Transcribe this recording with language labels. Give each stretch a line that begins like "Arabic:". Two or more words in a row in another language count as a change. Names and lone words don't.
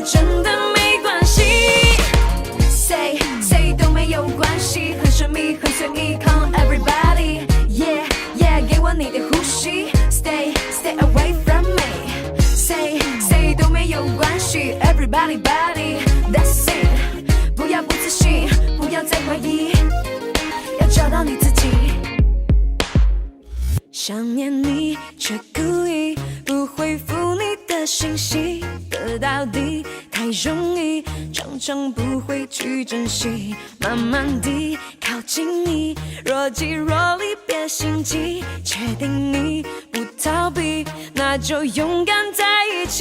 Chinese: 真的没关系。Say 都没有关系，很神秘，很随意 ，
English: Come everybody， yeah yeah，
Chinese: 给我你的呼吸
English: ，Stay away from me。Say
Chinese: 都没有关系
English: ，Everybody body，That's it，
Chinese: 不要不自信，不要再怀疑，要找到你自己。想念你，却故意不回复你的信息，得到的太容易，常常不会去珍惜，慢慢地靠近你，若即若离别心悸，确定你不逃避，那就勇敢在一起。